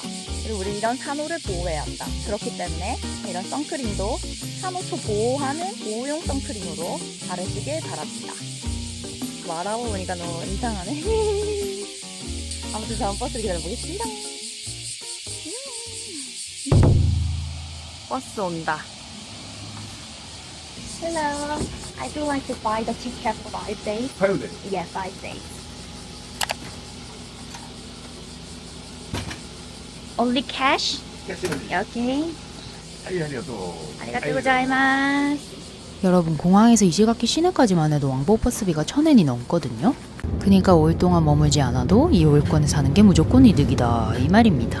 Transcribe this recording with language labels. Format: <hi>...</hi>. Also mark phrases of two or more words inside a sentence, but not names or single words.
<ko>그리고 우리 이런 산호를 보호해야 한다. 그렇기 때문에 이런 선크림도 산호초 보호하는 보호용 선크림으로 바르시길 바랍니다. 말하고 보니까 너무 이상하네. 아무튼 다음 버스를 기다려보겠습니다. 버스 온다.</ko> <en>Hello, I do like to buy the ticket for 5 days. 5 days? Yeah, 5 days. Only cash?</en> <ko>오케이.</ko> <ja>はい、ありがとう。ありがとうございます.</ja> <ko>여러분 공항에서 이시가키 시내까지만 해도 왕복 버스비가 1000엔이 넘거든요. 그니까 5일 동안 머물지 않아도 이 5일권에 사는 게 무조건 이득이다 이 말입니다.</ko>